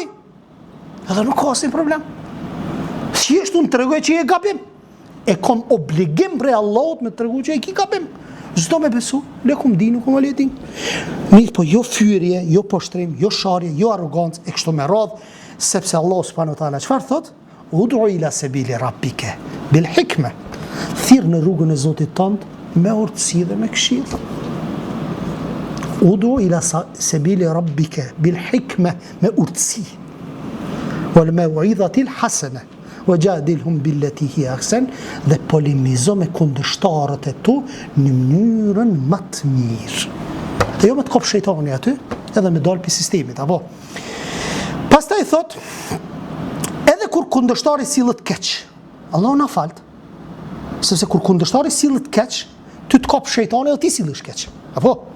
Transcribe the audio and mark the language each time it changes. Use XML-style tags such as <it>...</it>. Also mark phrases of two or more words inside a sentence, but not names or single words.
<sq>Edhe nuk ka asnjë problem. Thjesht unë tregoj që je gabim. E kom obligim për Allahut me të tregu që e ki gabim. Çdo me besu,</sq> <ar>لكم دينكم ولي دين.</ar> <sq>Mirë, po jo fyerje, jo poshtrim, jo sharje, jo arrogancë e kështu me radhë, sepse Allah</sq> <ar>سبحانه وتعالى</ar> <sq>çfarë thot?</sq> <ar>ادع إلى سبيل ربك بالحكمة.</ar> <sq>Thirr në rrugën e Zotit tënd me urtësi dhe me këshill.</sq> <ar>ادع إلى سبيل ربك بالحكمة,</ar> <sq>me urtësi.</sq> <ar>والموعظة الحسنة وجادلهم بالتي هي أحسن,</ar> <sq>dhe polemizo me kundërshtarët e tu në mënyrën më të mirë. Dhe jo me të kop shejtani aty, edhe me dalë për sistemit, apo. Pastaj thot, edhe kur kundërshtari sillet keq, Allah na falt, sepse kur kundërshtari sillet keq, ty të kop shejtani dhe ti sillesh keq, apo.</sq>